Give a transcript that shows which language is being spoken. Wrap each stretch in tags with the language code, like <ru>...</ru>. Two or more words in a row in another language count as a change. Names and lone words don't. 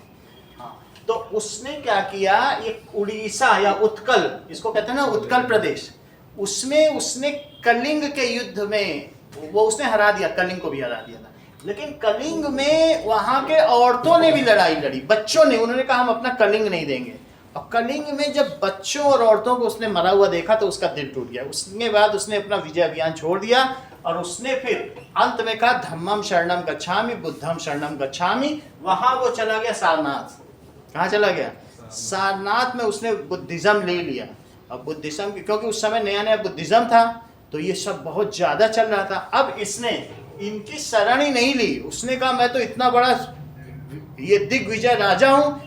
<hi>हाँ, तो उसने क्या किया, ये उड़ीसा या उत्कल, इसको कहते हैं ना उत्कल प्रदेश, उसमें उसने कलिंग के युद्ध में वो उसने हरा दिया, कलिंग को भी हरा दिया था। लेकिन कलिंग में वहां के औरतों ने भी लड़ाई लड़ी, बच्चों ने, उन्होंने कहा हम अपना कलिंग नहीं देंगे। और कलिंग में जब बच्चों और औरतों को उसने मरा हुआ देखा तो उसका दिल टूट गया। उसके बाद उसने अपना विजय अभियान छोड़ दिया और उसने फिर अंत में कहा</hi> <pi>धम्मम शरणम गच्छामि बुद्धम शरणम गच्छामि।</pi> <hi>वहां वो चला गया सारनाथ। कहाँ चला गया? सारनाथ में उसने बुद्धिज्म ले लिया। अब बुद्धिज्म, क्योंकि उस समय नया नया बुद्धिज्म था, तो ये सब बहुत ज्यादा चल रहा था। अब इसने इनकी शरण ही नहीं ली। उसने कहा मैं तो इतना बड़ा ये दिग्विजय राजा हूं।</hi>